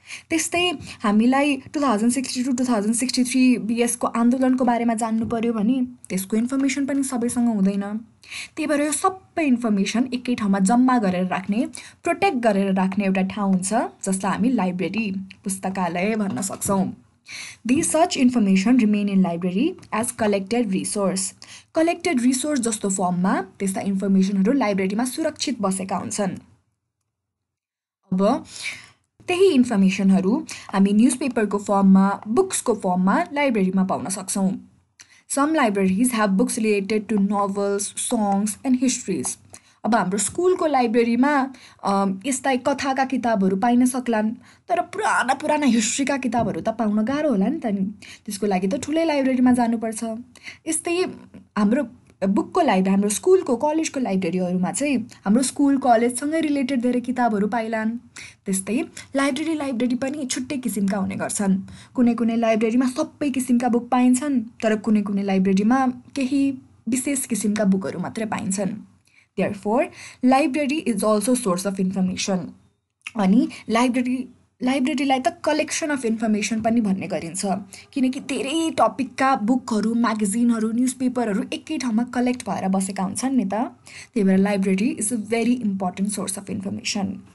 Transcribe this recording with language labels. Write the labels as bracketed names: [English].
[Nepali] त्यस्तै हामीलाई 2060 to 2063 BSको आन्दोलनको बारेमा जान्नु पर्यो भने त्यसको इन्फर्मेसन पनि सबैसँग हुँदैन। त्यही भएर यो सबै इन्फर्मेसन एकै ठाउँमा जम्मा गरेर राख्ने, प्रोटेक्ट गरेर राख्ने एउटा ठाउँ हुन्छ जसलाई हामी लाइब्रेरी, पुस्तकालय भन्न सक्छौँ। [English] These such information remain in library as collected resource. Collected resource [Nepali] जस्तो फर्ममा त्यस्ता इन्फर्मेसनहरू लाइब्रेरीमा सुरक्षित बसेका हुन्छन्। अब त्यही इन्फर्मेसनहरू हामी न्युजपेपरको फर्ममा, बुक्सको फर्ममा लाइब्रेरीमा पाउन सक्छौँ। [English] Some libraries have books related to novels, songs and histories. [Nepali] अब हाम्रो स्कुलको लाइब्रेरीमा यस्ता कथाका किताबहरू पाइन सक्लान्, तर पुराना पुराना हिस्ट्रीका किताबहरू त पाउन गाह्रो होला नि त नि। त्यसको लागि त ठुलै लाइब्रेरीमा जानुपर्छ। यस्तै हाम्रो बुकको लाइब्रेरी, हाम्रो स्कुलको कलेजको लाइब्रेरीहरूमा चाहिँ हाम्रो स्कुल कलेजसँगै रिलेटेड धेरै किताबहरू पाइलान्। त्यस्तै लाइब्रेरी पनि छुट्टै किसिमका हुने गर्छन्। कुनै कुनै लाइब्रेरीमा सबै किसिमका बुक पाइन्छन्, तर कुनै कुनै लाइब्रेरीमा केही विशेष किसिमका बुकहरू मात्रै पाइन्छन्। [English] Therefore library is also source of information. [Nepali] अनि लाइब्रेरीलाई त [English] collection of information [Nepali] पनि भन्ने गरिन्छ, किनकि धेरै टपिकका बुकहरू, म्यागजिनहरू, न्युजपेपरहरू एकै ठाउँमा कलेक्ट भएर बसेका हुन्छन् नि त। त्यही भएर [English] Library is a very important source of information.